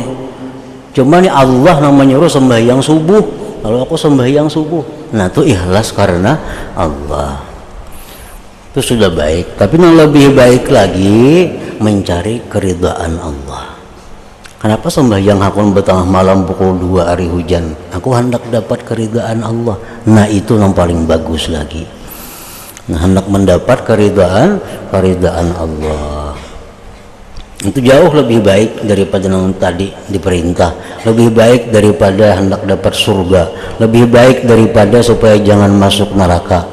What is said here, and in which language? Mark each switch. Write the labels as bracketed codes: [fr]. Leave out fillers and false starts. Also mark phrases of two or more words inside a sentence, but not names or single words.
[id] Cuma nih Allah yang menyuruh sembahyang subuh, lalu aku sembahyang subuh. Nah itu ikhlas karena Allah. Itu sudah baik. Tapi yang lebih baik lagi mencari keridhaan Allah. [bjn] Kenapa sembahyang hakun betengah malam pukul 2 hari hujan? [id] Aku hendak dapat keridhaan Allah. Nah itu yang paling bagus lagi. Nah hendak mendapat keridhaan Allah. Itu jauh lebih baik daripada yang tadi diperintah, lebih baik daripada hendak dapat surga, lebih baik daripada supaya jangan masuk neraka.